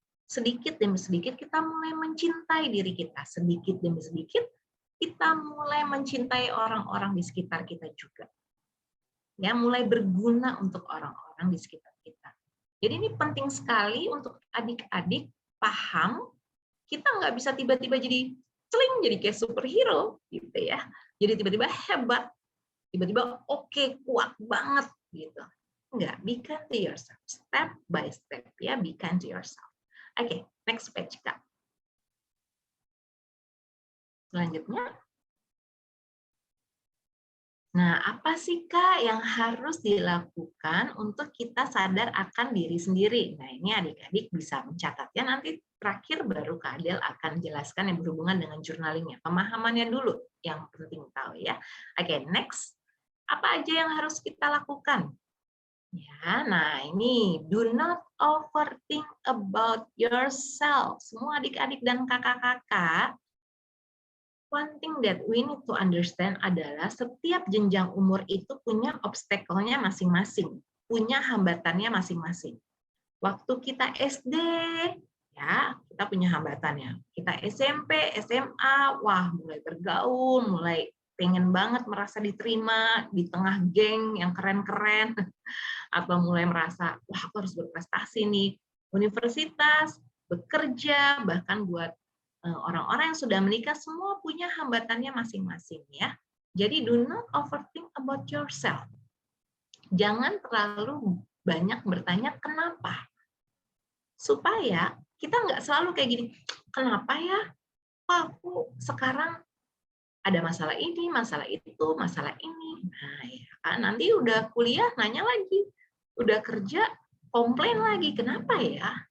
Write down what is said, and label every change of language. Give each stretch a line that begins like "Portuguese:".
Indonesian: Sedikit demi sedikit kita mulai mencintai diri kita. Sedikit demi sedikit kita mulai mencintai orang-orang di sekitar kita juga. Ya, mulai berguna untuk orang-orang di sekitar kita. Jadi ini penting sekali untuk adik-adik paham, kita nggak bisa tiba-tiba jadi celing, jadi kayak superhero, gitu ya. Jadi tiba-tiba hebat, tiba-tiba oke, kuat banget, gitu.
English: Enggak, be kind to yourself, step by step, ya, be kind to yourself. Oke, next page, Kak.
Indonesian: Selanjutnya. Nah, apa sih, Kak, yang harus dilakukan untuk kita sadar akan diri sendiri? Nah, ini adik-adik bisa mencatatnya, nanti terakhir baru Kak Adel akan jelaskan yang berhubungan dengan journaling-nya. Pemahamannya dulu yang penting tahu, ya. Oke, next. Apa aja yang harus kita lakukan?
English: Ya, nah ini, do not overthink about yourself.
Indonesian: Semua adik-adik dan kakak-kakak,
English: one thing that we need to understand
Indonesian: adalah setiap jenjang umur itu punya obstacle-nya masing-masing, punya hambatannya masing-masing. Waktu kita SD, ya, kita punya hambatannya. Kita SMP, SMA, wah, mulai bergaul, mulai pengen banget merasa diterima di tengah geng yang keren-keren, atau mulai merasa, wah, aku harus berprestasi nih. Universitas, bekerja, bahkan buat orang-orang yang sudah menikah, semua punya hambatannya masing-masing, ya.
English: Jadi do not overthink about yourself.
Indonesian: Jangan terlalu banyak bertanya kenapa. Supaya kita nggak selalu kayak gini, kenapa ya? Kok aku sekarang ada masalah ini, masalah itu, masalah ini. Nah, ya kan, nanti udah kuliah nanya lagi, udah kerja komplain lagi, kenapa ya?